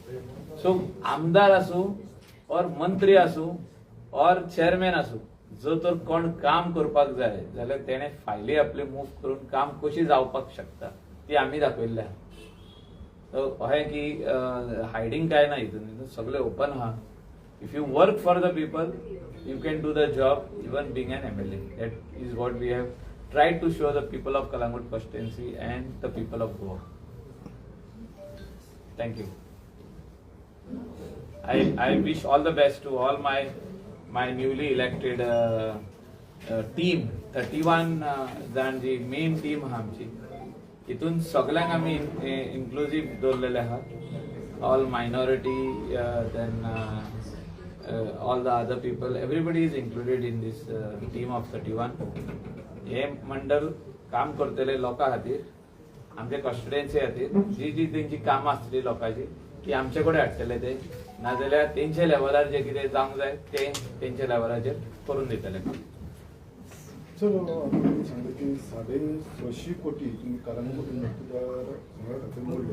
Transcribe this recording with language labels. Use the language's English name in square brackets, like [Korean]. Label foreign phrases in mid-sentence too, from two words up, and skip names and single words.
[Konkani] सो आमदार आसूं और मंत्री आसूं और चेअरमॅन आसूं जो तर कोण काम करपाक जाय जाल्यार तेणे फायली आपली मूव करून काम कशी जावपाक शकता ती आमी दाखयल्ली आहा. अहें की हायडींग काय ना हितून सगळे ओपन आहा. [English] If you work for the people you can do the job even being an MLA. That is what we have tried to show the people of Kalangut constituency and the people of Goa. Thank you. I wish all the best to all my newly elected team. [Konkani] 31 जाण जी मेन टीम आहा आमची, हितून सगळ्यांक आमी इन्क्लुसिव दवरलेले आहात. [English] All minority, देन all the other people, everybody is included in this team of 31. [Konkani] हे मंडळ काम करतले लोकां खातीर, आमच्या कॉन्स्टिट्युएन्सी खातीर जी जी तेंची कामां आसतली लोकांची ती आमचे कडेन हाडटले ते, नाजाल्यार तेंचे लेवलार जे कितें जावंक जाय ते तेंच्या लेवलाचेर करून दितले. सर, आम्ही सांगले की 650 कोटी तुम्ही कलंगूट मतदार खातीर मोडले.